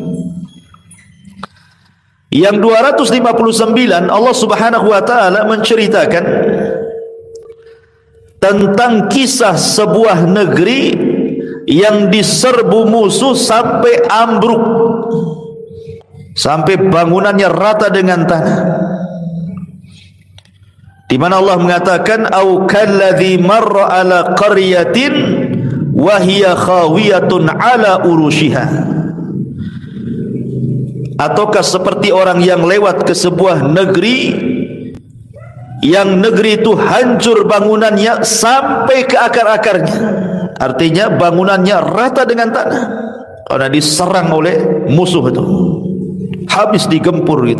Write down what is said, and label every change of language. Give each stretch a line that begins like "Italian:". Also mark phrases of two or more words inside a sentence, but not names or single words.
Indonesian: Yang 259
Arabic: الله سبحانه وتعالى
Indonesian: menceritakan tentang kisah sebuah negeri yang diserbu musuh sampai ambruk, sampai bangunannya rata dengan tanah. Di mana Allah mengatakan
Arabic: أو كالذي مر على قرية وهي خاوية على عروشها,
Indonesian: ataukah seperti orang yang lewat ke sebuah negeri yang negeri itu hancur bangunannya sampai ke akar-akarnya, artinya bangunannya rata dengan tanah karena diserang oleh musuh itu, habis digempur gitu.